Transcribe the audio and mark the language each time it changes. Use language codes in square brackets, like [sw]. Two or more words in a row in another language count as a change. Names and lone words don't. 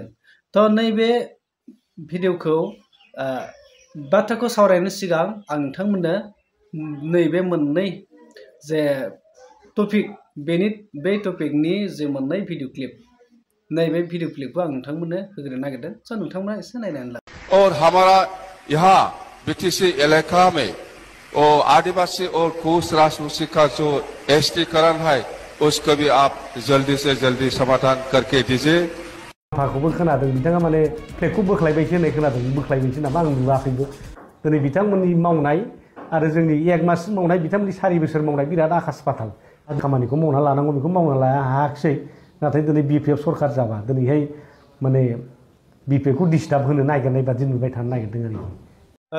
[brx] तो नैबे भिडिअखौ बाथ्राखौ सावरायनो सिगां आं नोंथांमोननो नैबे मोननै जे टपिक बे टपिकनि जे मोननै भिडिअ क्लिप नैबे भिडिअ क्लिपखौ आं नोंथांमोननो होग्रोनो नागिरदों। स' नोंथांमोना एसे नायनानै ला। [hi] और हमारा यहाँ BTC इलाका में और आदिवासी और कोस राजवंशी का जो एसटीकरण है उसको भी आप जल्दी से जल्दी समाधान करके दीजिए। [brx] माखौबो खोनादों बिथाङा माने फ्लेगखौ बोख्लायबायसो होननाय खोनादों, बोख्लायबायसो नामा आं नुवाखैबो। दिनै बिथांमोननि मावनाय आरो जोंनि 1 मास मावनाय बिथांमोननि 4 बोसोर मावनाय बिराद आकाश पाताल। खामानिखौ मावना लानांगौ बेखौ मावना लानो हायाखिसै। नाथाय दिनै BPF सरकार जाबा दिनैहाय माने BPFखौ डिस्टार्ब होनो नागिरनाय बादि नुबाय थानो नागिरदों आरो।